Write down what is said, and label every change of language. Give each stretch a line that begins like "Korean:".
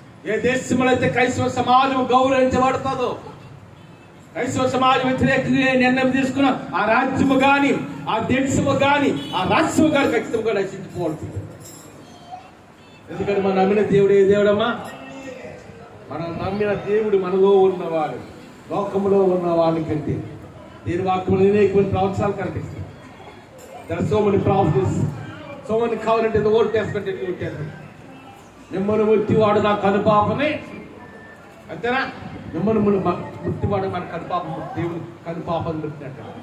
Telugu: ఏ దేశంలో అయితే క్రైస్తవ సమాజం గౌరవించబడుతుందో, క్రైస్తవ సమాజం వ్యతిరేకంగా నిర్ణయం తీసుకున్న ఆ రాజ్యము కానీ, ఆ దేశము కానీ, ఆ రాష్ట్రము కానీ ఖచ్చితంగా నశించిపోతుంది. ఎందుకంటే మనం నమ్మిన దేవుడు ఏ దేవుడమ్మా, మనం నమ్మిన దేవుడు మనలో ఉన్నవాడు, లోకంలో ఉన్నవాడి కంటే. దేని వాక్యంలో అనేక ప్రవచనాలు కనిపిస్తాయి.
English: There are so many prophets, so many covenant in the Old Testament and New Testament.
Telugu: మిమ్మల్ని ముట్టివాడు నా కనుపాపని, అంతేనా? మిమ్మల్ని ముట్టివాడు మన కనుపాపం, దేవుడు కనుపాపని ముట్టినట్టు.